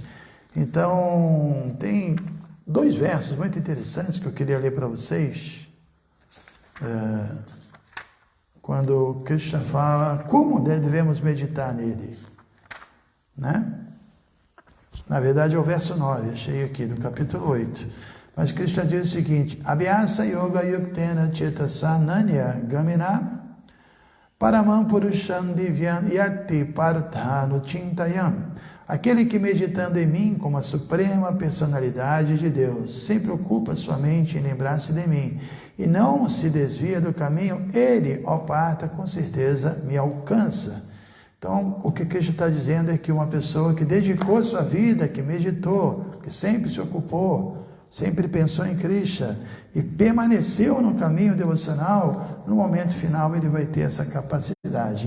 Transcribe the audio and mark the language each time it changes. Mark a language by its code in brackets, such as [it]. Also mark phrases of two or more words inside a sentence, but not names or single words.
[pt] Então, tem 2 versos muito interessantes que eu queria ler para vocês. Quando Krishna fala como devemos meditar nele, né? Na verdade é o verso 9, achei aqui, do capítulo 8. Mas Krishna diz o seguinte: [sa] अभ्यास योग युक्तेन चेतसा नान्य गामिना परमं पुरुषं दिव्यं याति पार्थानु चिन्तयन्. [pt] Aquele que meditando em mim como a suprema personalidade de Deus, sempre ocupa sua mente em lembrar-se de mim, e não se desvia do caminho, ele, ó Partha, com certeza me alcança. Então, o que Krishna está dizendo é que uma pessoa que dedicou sua vida, que meditou, que sempre se ocupou, sempre pensou em Krishna e permaneceu no caminho devocional, no momento final ele vai ter essa capacidade.